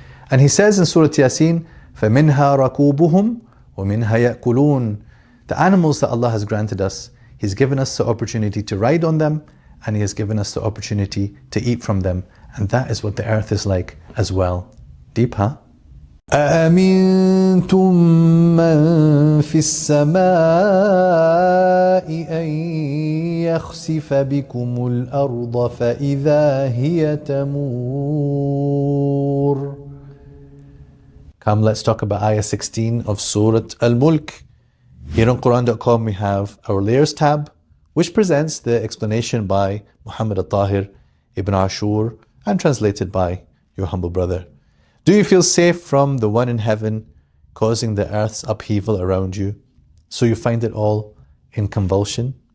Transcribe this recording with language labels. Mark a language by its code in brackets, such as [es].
[en] And He says in Surah Yasin, [ar] فَمِنْهَا رَكُوبُهُمْ وَمِنْهَا يَأْكُلُونَ. [en] The animals that Allah has granted us, He's given us the opportunity to ride on them, and He has given us the opportunity to eat from them. And that is what the earth is like as well. Deep, huh? [ar] أأمنتم من في السماء أن يخسف بكم الأرض فإذا هي تمور. [en] Come, let's talk about Ayah 16 of Surah Al-Mulk. Here on Quran.com we have our Layers tab, which presents the explanation by Muhammad al-Tahir ibn Ashur and translated by your humble brother. Do you feel safe from the one in heaven causing the earth's upheaval around you, so you find it all in convulsion?